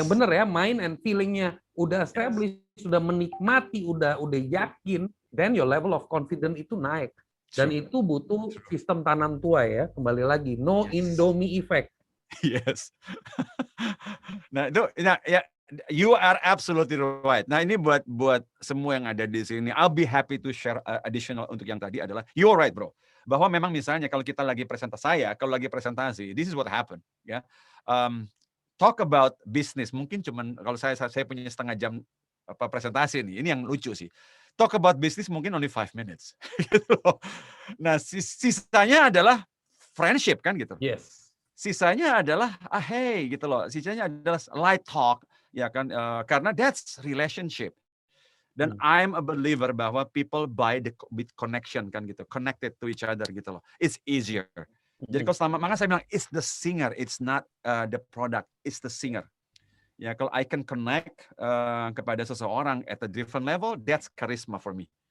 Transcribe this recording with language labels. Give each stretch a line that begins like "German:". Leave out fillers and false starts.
Indonesian: Yang bener ya,
English: mind and feeling-
Indonesian: nya udah established, sudah menikmati, udah yakin,
English: then your level of confidence
Indonesian: itu naik. Dan
English: True.
Indonesian: itu butuh sistem tanam tua ya, kembali lagi, no
English: Yes. Indomie effect. Yes.
Indonesian: Nah, itu ya,
English: you are absolutely right.
Indonesian: Nah, ini buat semua yang ada di sini.
English: I'll be happy to share additional
Indonesian: untuk yang tadi adalah
English: you're right, bro.
Indonesian: Bahwa memang misalnya kalau kita lagi presentasi,
English: this is what happened,
Indonesian: ya.
English: Talk about business.
Indonesian: Mungkin cuman kalau saya punya setengah jam presentasi nih. Ini yang lucu sih.
English: Talk about business
Indonesian: mungkin
English: only 5 minutes.
Indonesian: Gitu. Nah, sisanya adalah friendship kan gitu.
English: Yes.
Indonesian: Sisanya adalah hey gitu loh. Sisanya adalah light talk ya kan karena
English: that's relationship. Dan I'm a believer
Indonesian: bahwa
English: people buy with connection
Indonesian: kan gitu.
English: Connected to each other
Indonesian: gitu loh.
English: It's easier.
Indonesian: Jadi kalau makanya saya bilang
English: it's the singer, it's not the product, it's the singer.
Indonesian: Ya kalau
English: I can connect
Indonesian: kepada seseorang
English: at a different level, that's charisma for me.